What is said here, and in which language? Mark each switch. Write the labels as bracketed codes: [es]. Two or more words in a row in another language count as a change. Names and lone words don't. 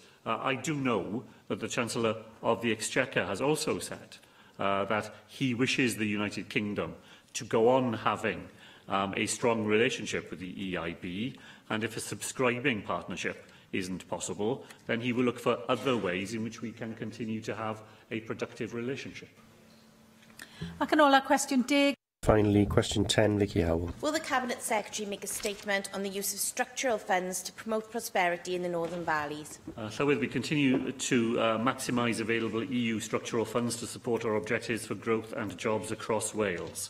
[en] I do know that the Chancellor of the Exchequer has also said that he wishes the United Kingdom to go on having a strong relationship with the EIB, and if a subscribing partnership isn't possible, then he will look for other ways in which we can continue to have a productive relationship. [cy] Ac yn ola, cwestiwn 10. [en] Finally, question 10, Vicky Howell. Will the Cabinet Secretary make a statement on the use of structural funds to promote prosperity in the Northern Valleys? Llywydd, we continue to maximise available EU structural funds to support our objectives for growth and jobs across Wales.